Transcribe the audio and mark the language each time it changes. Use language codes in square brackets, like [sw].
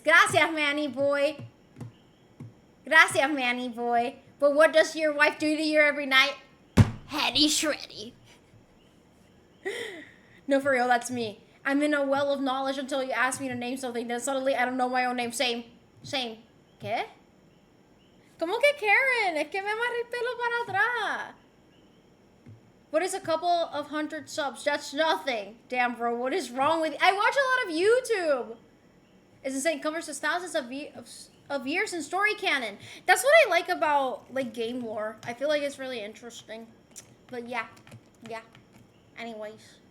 [es] Gracias, Manny boy. Gracias, Manny boy. [en] But what does your wife do to you every night? Heady shreddy. No, for real, that's me. I'm in a well of knowledge until you ask me to name something. Then suddenly I don't know my own name. Same. [es] ¿Qué? ¿Cómo que Karen? Es que me amarré el pelo para atrás. [en] What is a couple of 100 subs? That's nothing. Damn, bro, what is wrong with you? I watch a lot of YouTube. It's insane. Covers us thousands of years in story canon. That's what I like about, like, game lore. I feel like it's really interesting. But yeah. Anyways.